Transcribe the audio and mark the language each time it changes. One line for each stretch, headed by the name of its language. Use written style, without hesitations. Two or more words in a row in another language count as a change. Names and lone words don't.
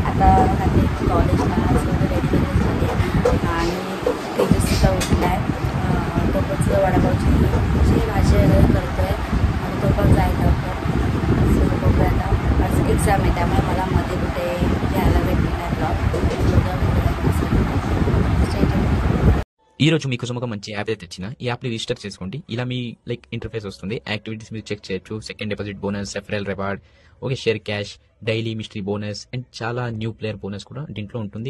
Marathi: आता जाते कॉलेजला.
English: so ready
Marathi: झाली आणि तेजसचा उठला आहे. तो पण वडापावची भाजी वगैरे करतो आहे आणि तो पण जायला लवकर. सो बघूया आता. आज एक्झाम आहे त्यामुळे मला मध्ये कुठे घ्यायला भेटलं नाही ब्लॉग.
Telugu: ఈ రోజు మీకోసం ఒక మంచి యాప్ అయితే తెచ్చిన. ఈ యాప్ని రిజిస్టర్ చేసుకోండి. ఇలా మీ ఇంటర్ఫేస్ వస్తుంది. యాక్టివిటీస్ మీరు చెక్ చేయొచ్చు.
English: second deposit bonus, referral reward, OK share cash, daily mystery bonus and చాలా new player bonus
Telugu: కూడా దీంట్లో ఉంటుంది.